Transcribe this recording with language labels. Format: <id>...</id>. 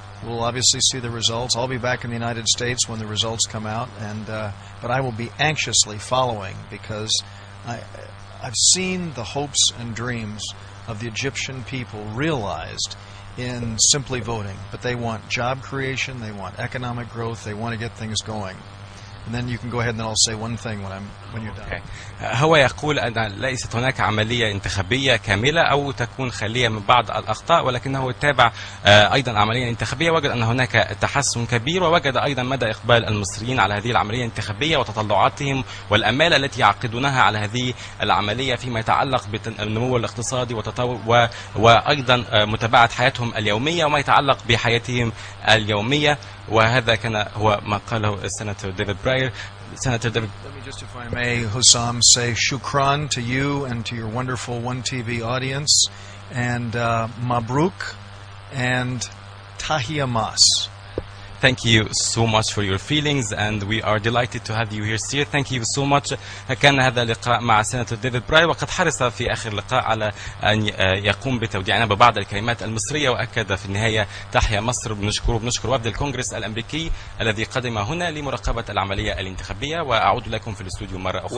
<en>We'll obviously see the results. I'll be back in the United States when the results come out, and but I will be anxiously following because I've seen the hopes and dreams of the Egyptian people realized in simply voting, but they want job creation, they want economic growth, they want to get things going. And then you can go ahead and then I'll say one thing when you're done.</en> <ar>هو يقول أن ليست هناك عملية انتخابية كاملة أو تكون خالية من بعض الأخطاء، ولكنه تابع أيضا عملية انتخابية، وجد أن هناك تحسن كبير، ووجد أيضا مدى إقبال المصريين على هذه العملية الانتخابية وتطلعاتهم والأمال التي يعقدونها على هذه العملية فيما يتعلق بالنمو الاقتصادي وتطور وأيضا متابعة حياتهم اليومية وما يتعلق بحياتهم اليومية. وهذا كان هو ما قاله السيناتور ديفيد براير.</ar> <en>Senator David. Let me just, if I may, Hussam, say shukran to you and to your wonderful One TV audience, and</en> <ar>mabruk and tahiya mas.</ar> <en>Thank you so much for your feelings and we are delighted to have you here sir. Thank you so much.</en> <ar>كان هذا اللقاء مع سيناتور ديفيد براير، وقد حرص في آخر اللقاء على أن يقوم بتوديعنا ببعض الكلمات المصرية، وأكد في النهاية تحيا مصر. بنشكر وفد الكونجرس الأمريكي الذي قدم هنا لمراقبة العملية الانتخابية. وأعود لكم في الاستوديو مرة أخرى.</ar>